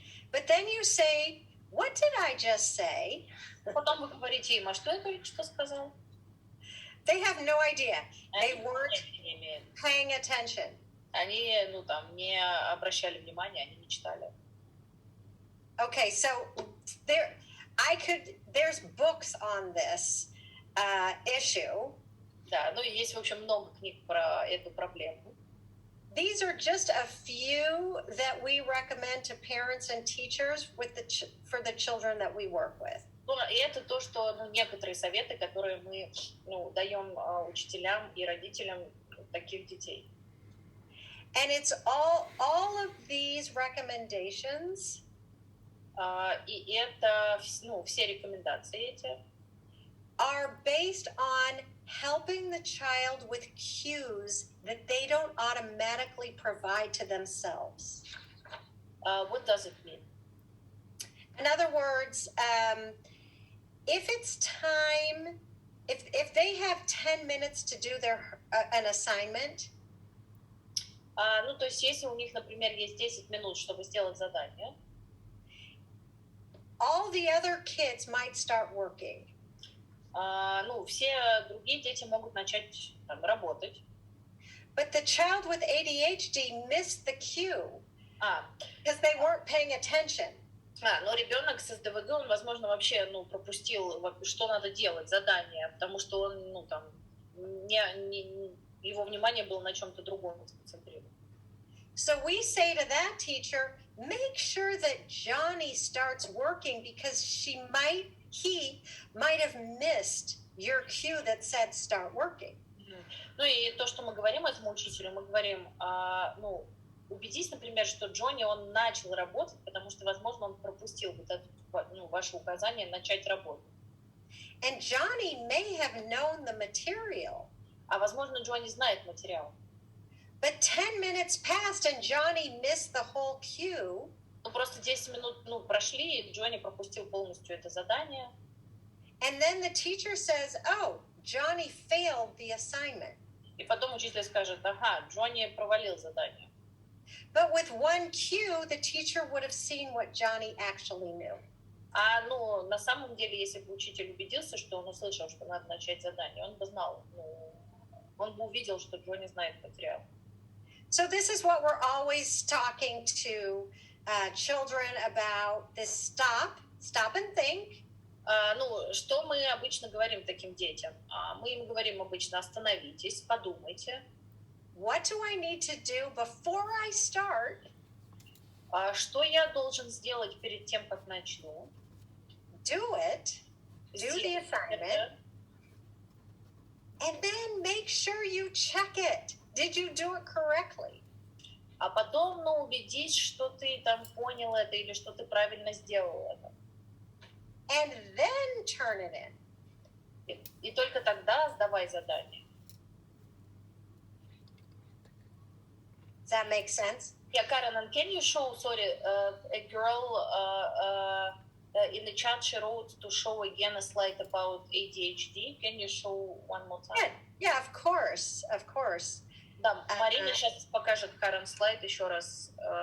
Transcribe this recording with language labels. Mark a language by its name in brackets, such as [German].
[English] But then you say, "What did I just say?" [Russian] Потом вы говорите им: "А что я только что сказал?" [English] They have no idea. They weren't paying attention. [Russian] Они, ну, там, не обращали внимания, они мечтали. [English] Okay, so there's books on this issue. [Russian] Да, ну, есть, в общем, много книг про эту проблему. [English] These are just a few that we recommend to parents and teachers for the children that we work with. [Russian] Ну, и это то, что, ну, некоторые советы, которые мы, ну, даем учителям и родителям таких детей. [English] And it's all of these recommendations. [Russian] И это, ну, все рекомендации эти [English] are based on helping the child with cues that they don't automatically provide to themselves. What does it mean? In other words, if it's time, if they have 10 minutes to do an assignment. [Russian] Ну, то есть, если у них, например, есть 10 минут, чтобы сделать задание, [English] all the other kids might start working. [Russian] Ну, все другие дети могут начать там работать. [English] But the child with ADHD missed the cue because they weren't paying attention. [Russian] Но ребенок с СДВГ, он, возможно, вообще, ну, пропустил, что надо делать, задание, потому что он, ну, там, его внимание было на чем-то другом сконцентрировано. [English] So we say to that teacher, make sure that Johnny starts working because he might have missed your cue that said start working. [Russian] Ну и то, что мы говорим этому учителю, мы говорим, ну, убедись, например, что Джонни, он начал работать, потому что, возможно, он пропустил вот это, ну, ваше указание начать работать. [English] And Johnny may have known the material. [Russian] А, возможно, Джонни знает материал. [English] But 10 minutes passed and Johnny missed the whole cue. [Russian] Ну, просто 10 минут, ну, прошли, и Джонни пропустил полностью это задание. [English] And then the teacher says, "Oh, Johnny failed the assignment." [Russian] И потом учитель скажет: "Ага, Джонни провалил задание." [English] But with one cue, the teacher would have seen what Johnny actually knew. [Russian] Ну, на самом деле, если бы учитель убедился, что он услышал, что надо начать задание, он бы знал, ну, он бы увидел, что Джонни знает материал. [English] So this is what we're always talking to children about, this stop and think. [Russian] Ну, что мы обычно говорим таким детям? Мы им говорим обычно: остановитесь, подумайте. [English] What do I need to do before I start? [Russian] Что я должен сделать перед тем, как начну? [English] Do it. Do the assignment. And then make sure you check it. Did you do it correctly? [Russian] А потом, ну, убедись, что ты там понял это или что ты правильно сделал это. [English] And then turn it in. [Russian] И только тогда сдавай задание. [English] Does that make sense? Yeah, Karen, and can you show, a girl in the chat, she wrote to show again a slide about ADHD. Can you show one more time? Yeah, of course. [Russian] Да, Марина сейчас покажет Карен слайд еще раз.